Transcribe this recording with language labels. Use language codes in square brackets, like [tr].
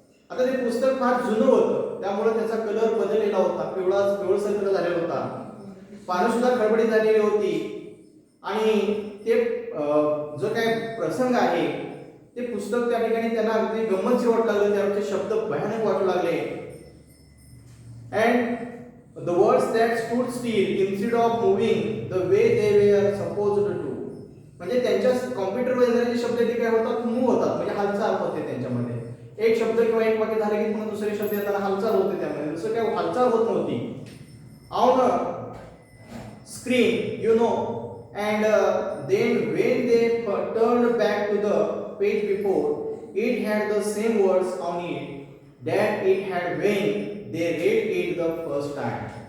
[mr] आता ते पुस्तक फार जुनं होतं त्यामुळे त्याचा कलर बदललेला होता, पिवळसर कलर झालेला होता. पानं सुद्धा खडबडीत झालेली होती आणि ते जो काय प्रसंग आहे ते पुस्तक त्या ठिकाणी त्यांना अगदी गंमत वाटू लागलं. त्यावरचे शब्द भयानक वाटू लागले. [en] and the words that stood still instead of moving the way they were supposed to. [mr] म्हणजे त्यांच्या कॉम्प्युटरवर येणारे जे शब्द ते काय होतात? मूव्ह होतात, म्हणजे हालचाल होते त्यांच्यामध्ये. एक शब्द किंवा एक वाक्य झाले की पुन्हा दुसरे शब्द येताना हालचाल होते त्यामध्ये. दुसरं काय हालचाल होत नव्हती. [en] On screen you know and then when they turned back to the page before it had the same words on it that it had when they read it the first time.